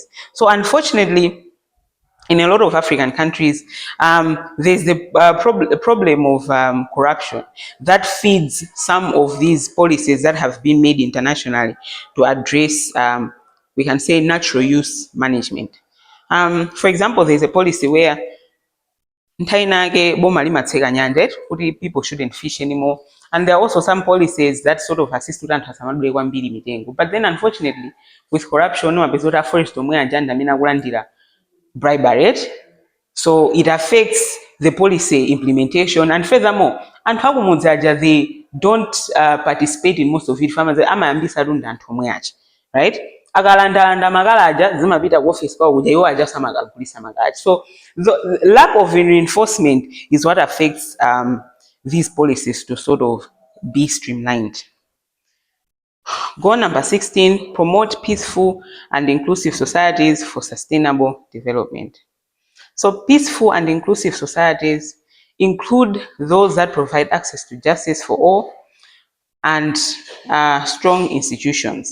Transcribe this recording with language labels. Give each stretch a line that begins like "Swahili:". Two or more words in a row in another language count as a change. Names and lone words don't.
English: So unfortunately, in a lot of African countries, there's the problem of corruption that feeds some of these policies that have been made internationally to address, we can say, natural use management. For example, there's a policy where
Nyanja: ntainake boma limatseka nyanja kuti
English: people shouldn't fish anymore, and there are also some policies that sort of assist
Nyanja: kuti anthu asamadule kwambiri mitengo,
English: but then unfortunately with corruption
Nyanja: mapeza kuti aforest omwe aja ndamene akulandira
English: bribery, so it affects the policy implementation. And furthermore,
Nyanja: anthu akumudzi aja
English: they don't participate in most of it.
Nyanja: Farmers amayambisa runda anthu omwe aja, right? Akalandalanda makala aja zimapita ku office kwawo kuja iwo aja samakagulisa makala.
English: So the lack of reinforcement is what affects these policies to sort of be streamlined. Goal number 16, promote peaceful and inclusive societies for sustainable development. So peaceful and inclusive societies include those that provide access to justice for all and strong institutions.